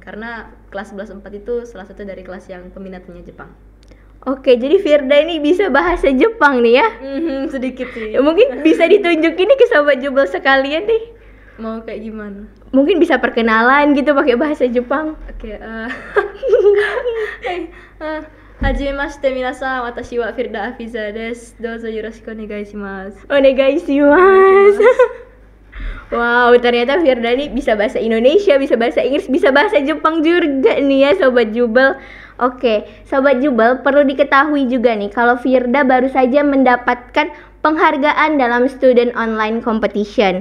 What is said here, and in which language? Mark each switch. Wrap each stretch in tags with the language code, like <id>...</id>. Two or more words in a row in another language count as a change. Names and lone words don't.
<id>Karena kelas 11 4 itu salah satu dari kelas yang peminatnya Jepang. Oke, jadi Firda ini bisa bahasa Jepang nih ya? Sedikit sih. Mungkin bisa ditunjukin nih ke Sobat Jubel sekalian nih. Mau kayak gimana? Mungkin bisa perkenalan gitu pakai bahasa Jepang. Oke,</id> <ja>初めまして皆さん、私はFirda Hafizaです. どうぞよろしくお願いします. お願いします.</ja> <id>Wow, ternyata Firda nih bisa bahasa Indonesia, bisa bahasa Inggris, bisa bahasa Jepang juga nih ya Sobat Jubel. Oke, Sobat Jubel perlu diketahui juga nih kalau Firda baru saja mendapatkan penghargaan dalam Student Online Competition.</id>